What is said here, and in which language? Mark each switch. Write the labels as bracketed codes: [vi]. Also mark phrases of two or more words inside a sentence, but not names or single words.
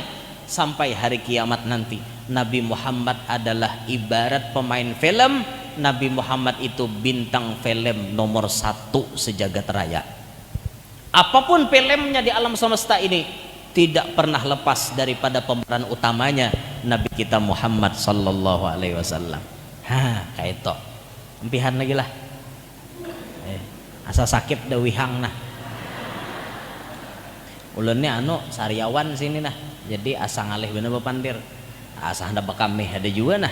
[id] Sampai hari kiamat nanti, Nabi Muhammad adalah ibarat pemain film. Nabi Muhammad itu bintang film nomor 1 sejagat raya. Apapun filmnya di alam semesta ini, tidak pernah lepas daripada pemeran utamanya Nabi kita Muhammad [ar] صلى الله عليه وسلم. [bjn] Kayak itu. Empihan lagi lah. Asa sakit da wihang nah. Ulunnya sariawan sini nah. Jadi asa ngalih bener bepandir. Asa hendak bekamih ada juga nah.